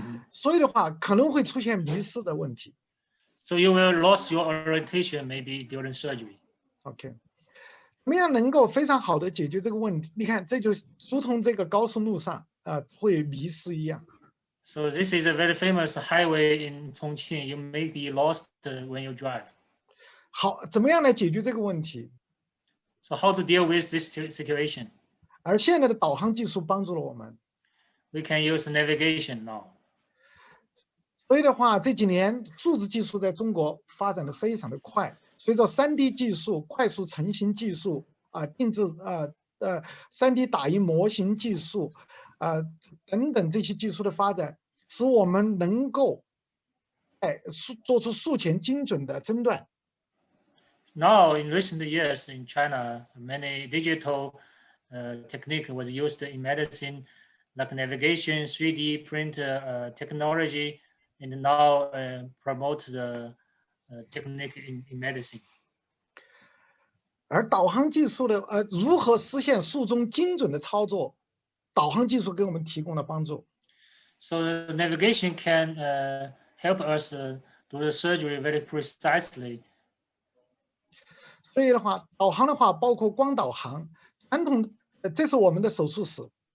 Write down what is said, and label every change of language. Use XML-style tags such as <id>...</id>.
<zh>所以的话可能会出现迷失的问题。</zh> <en>So you will lose your orientation maybe during surgery.</en> <zh>OK， 怎么样能够非常好的解决这个问题？你看，这就如同这个高速路上。会迷失一样。</zh> <en>So this is a very famous highway in Chongqing. You may be lost when you drive.</en> <zh>好，怎么样来解决这个问题</zh> <en>？So how to deal with this situation?</en> <zh>而现在的导航技术帮助了我们。</zh> <en>We can use navigation now.</en> <zh>所以的话，这几年数字技术在中国发展的非常的快，随着3D 技术、快速成型技术定制3D 打印模型技术等等这些技术的发展，使我们能够做出术前精准的诊断。</zh> <en>Now, in recent years in China, many digital technique was used in medicine, like navigation, 3D print technology, and now promote the technique in medicine.</en> <zh>而导航技术的如何实现术中精准的操作，导航技术给我们提供了帮助。</zh> <en>So the navigation can help us do the surgery very precisely.</en> <zh>所以的话，导航的话包括光导航，传统这是我们的手术室。</zh>